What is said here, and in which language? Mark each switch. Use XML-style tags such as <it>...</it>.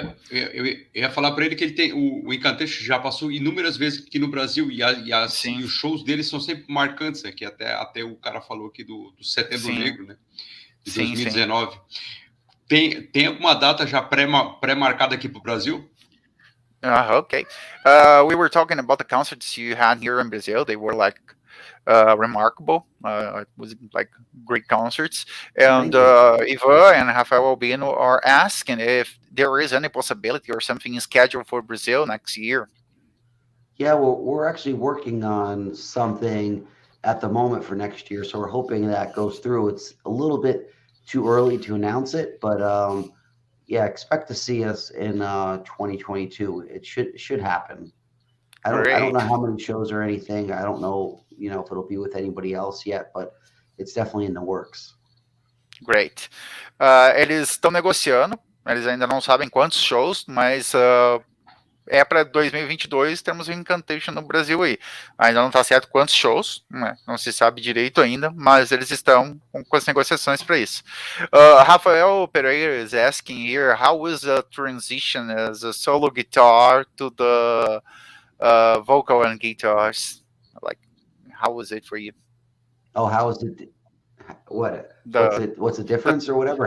<pt>Eu ia falar para ele que ele tem o Incantation já passou inúmeras vezes aqui no Brasil e os shows dele são sempre marcantes, né? Que até o cara falou aqui do Setembro Sim. Negro, né? De Sim, 2019. Tem alguma data já pré-marcada aqui para o Brasil?</pt> <en>Okay. We were talking about the concerts you had here in Brazil. They were like remarkable. It was like great concerts. And Ivan and Rafael Albino are asking if there is any possibility or something scheduled for Brazil next year. Yeah, well, we're actually working on something at the moment for next year, so we're hoping that goes through. It's a little bit too early to announce it, but yeah, expect to see us in 2022. It should happen. I don't know how many shows or anything. I don't know, if it'll be with anybody else yet, but it's definitely in the works. Great.</en> <pt>Eles estão negociando. Eles ainda não sabem quantos shows, mas é para 2022 temos o Incantation no Brasil aí. Ainda não está certo quantos shows, né? Não se sabe direito ainda, mas eles estão com as negociações para isso.</pt> <en>Rafael Pereira is asking here, how was the transition as a solo guitar to the vocal and guitars? Like, how was it for you? Oh, how is it? What's the difference or whatever?</en>